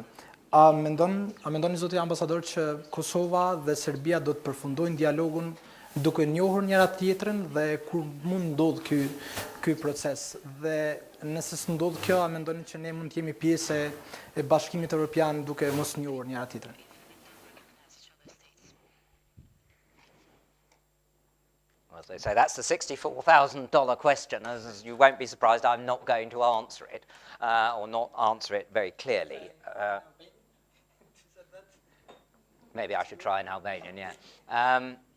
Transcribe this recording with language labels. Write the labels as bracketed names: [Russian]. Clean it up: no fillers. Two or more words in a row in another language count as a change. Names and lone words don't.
[Albanian] A mendoni zoti ambasador që Kosova dhe Serbia do të përfundojnë dialogun duke njohur njëra tjetrën dhe kur mund ndodh ky proces? Dhe nëse s'ndodh kjo, a mendoni që ne mund të jemi pjesë e Bashkimit Evropian duke mos njohur njëra tjetrën? [English] As they say, that's the $64,000 question. As you won't be surprised, I'm not going to answer it, or not answer it very clearly. Maybe I should try in Albanian, yeah.